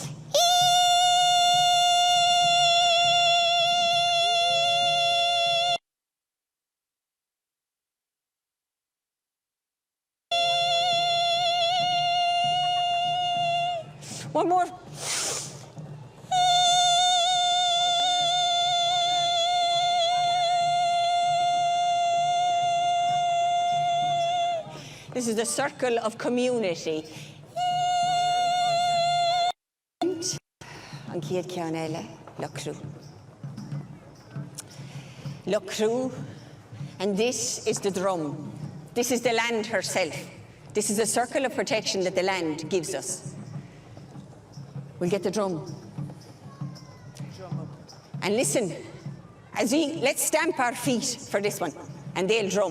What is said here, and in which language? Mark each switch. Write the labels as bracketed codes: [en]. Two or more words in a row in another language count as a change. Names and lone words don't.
[en] One more. This is the circle of community. [ga] An céad ceann eile, Locrú. [en] And this is the drum. This is the land herself. This is a circle of protection that the land gives us. We'll get the drum. And listen, let's stamp our feet for this one, and they'll drum.